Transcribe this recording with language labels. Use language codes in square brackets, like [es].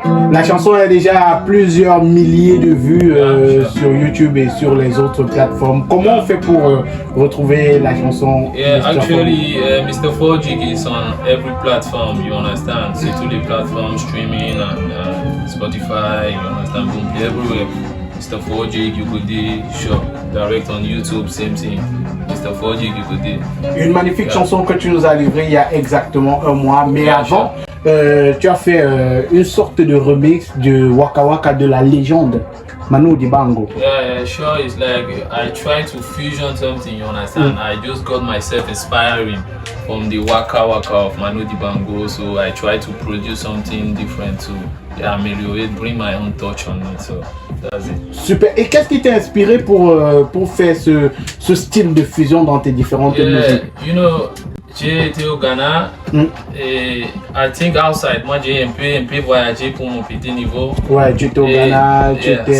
[fr] La chanson est déjà à plusieurs milliers de vues sur YouTube et sur les autres plateformes. Comment on fait pour retrouver la chanson? [en] Actually, Mr. Forgeek is on every platform, you understand? [fr] C'est tous les plateformes [en] streaming and Spotify, you understand? Boom, everywhere. Mr. Forgeek, Yugo Day, sure. Direct on YouTube, same thing. Mr. Forgeek, Yugo Day. [fr] Une magnifique chanson que tu nous as livrée il y a exactement un mois, mais avant, tu as fait une sorte de remix de Waka Waka de la légende Manu Dibango. [en] Yeah, sure. It's like I try to fusion something, you understand? I just got myself inspiring from the Waka Waka of Manu Dibango, so I try to produce something different to améliorer, bring my own touch on it. So that's it. [fr] Super. Et qu'est-ce qui t'a inspiré pour faire ce style de fusion dans tes différentes musiques? [en] You know, [fr] J'ai été au Ghana et [en] I think outside, [fr] moi j'ai un peu voyagé pour mon petit niveau. Ouais, tu étais au Ghana, tu étais